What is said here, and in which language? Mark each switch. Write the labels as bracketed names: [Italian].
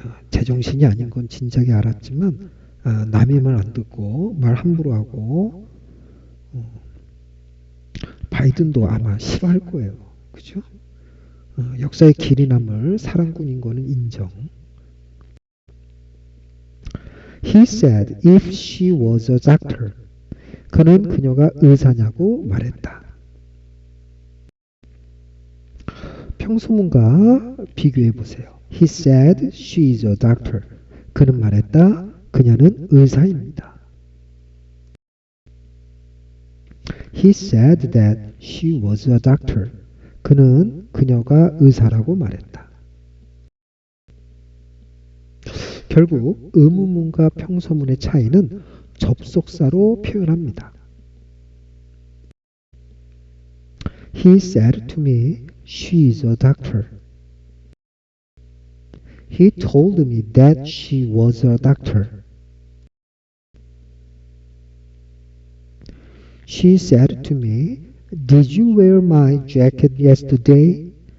[Korean] 제정신이 아닌 건 진작에 알았지만 남의 말 안 듣고 말 함부로 하고 바이든도 아마 싫어할 거예요. 그죠? 역사의 길이 남을 사랑꾼인 거는 인정. [English] He said if she was a doctor. [Korean] 그는 그녀가 의사냐고 말했다. 평소문과 비교해 보세요. [English] He said she is a doctor. [Korean] 그는 말했다. 그녀는 의사입니다. [English] He said that she was a doctor. [Korean] 그는 그녀가 의사라고 말했다. 결국 의문문과 평서문의 차이는 접속사로 표현합니다. [English] He said to me, she is a doctor. He told me that she was a doctor. She said to me, did you wear my jacket yesterday?